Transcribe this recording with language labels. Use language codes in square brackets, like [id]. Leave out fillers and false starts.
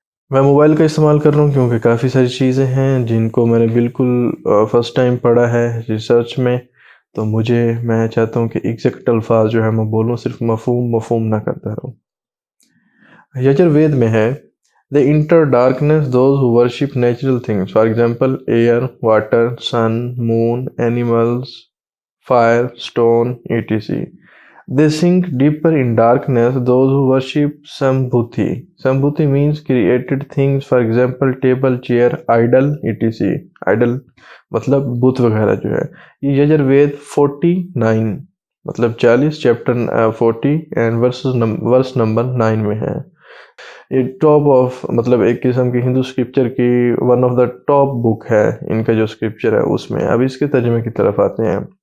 [ur] میں موبائل کا استعمال کر رہا ہوں کیونکہ کافی ساری چیزیں ہیں جن کو میں نے بالکل فرسٹ ٹائم پڑھا ہے ریسرچ میں، تو میں چاہتا ہوں کہ ایگزیکٹ الفاظ جو ہے میں بولوں، صرف مفہوم نہ کرتا رہوں۔ یجر وید میں ہے [en] they enter darkness those who worship natural things, for example air, water, sun, moon, animals, fire, stone, etc. They sink deeper in darkness those who worship Sambhuti. Sambhuti means created things, for example table, chair, idol, etc. [ur] idol مطلب بت وغیرہ جو ہے۔ یہ یجر وید 49 مطلب 40 chapter 40 and verse number 9 میں ہے۔ یہ top of مطلب ایک قسم کی ہندو اسکرپچر کی [en] one of the top book [ur] ہے، ان کا جو اسکرپچر ہے اس میں۔ اب اس کے ترجمے کی طرف آتے ہیں